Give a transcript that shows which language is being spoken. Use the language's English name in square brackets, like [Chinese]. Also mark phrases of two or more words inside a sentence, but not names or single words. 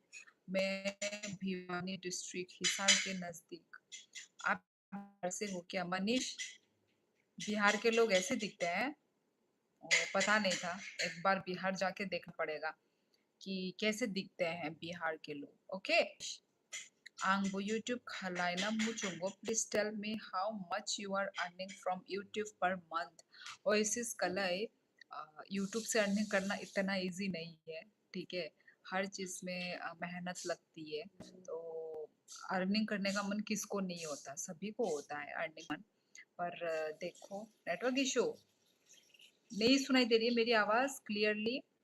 [Hindi] मैं भिवानी डिस्ट्रिक्ट हिसार के नजदीक. आप बिहार से हो क्या मनीष? बिहार के लोग ऐसे दिखते हैं? ओ, पता नहीं था. एक बार बिहार जाके देखना पड़ेगा कि कैसे दिखते हैं बिहार के लोग. ओके. [Kok Borok] Angbo YouTube khalaina muchungo. [English] Please tell me how much you are earning from YouTube per month. [Kok Borok] Oasis kalai [Hindi] YouTube से अर्निंग करना इतना इजी नहीं है. ठीक है. हर चीज में मेहनत लगती है. तो अर्निंग करने का मन किसको नहीं होता? सभी को होता है अर्निंग मन. पर देखो [English] network issue. [Hindi] नहीं सुनाई दे रही है मेरी आवाज क्लियरली?